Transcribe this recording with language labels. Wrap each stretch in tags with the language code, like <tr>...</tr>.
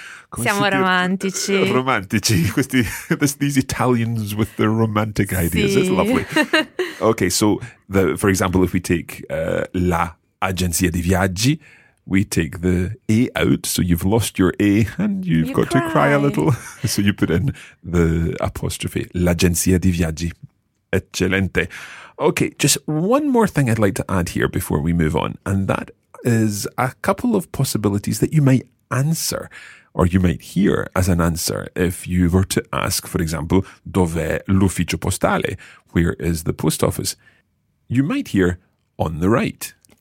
<it>Come siamo romantici. Romantici.</it> <en>These Italians with their romantic ideas. Sì. It's lovely. Okay, so for example, if we take</en> <it>la agenzia di viaggi,</it> <en>we take the A out, so you've lost your A and you've got to cry a little. So you put in the apostrophe,</en> <it>l'agenzia di viaggi. Eccellente.</it> <en>Okay, just one more thing I'd like to add here before we move on, and that is a couple of possibilities that you might answer or you might hear as an answer if you were to ask, for example,</en> <it>dov'è l'ufficio postale?</it> <en>Where is the post office? You might hear on the right.</en>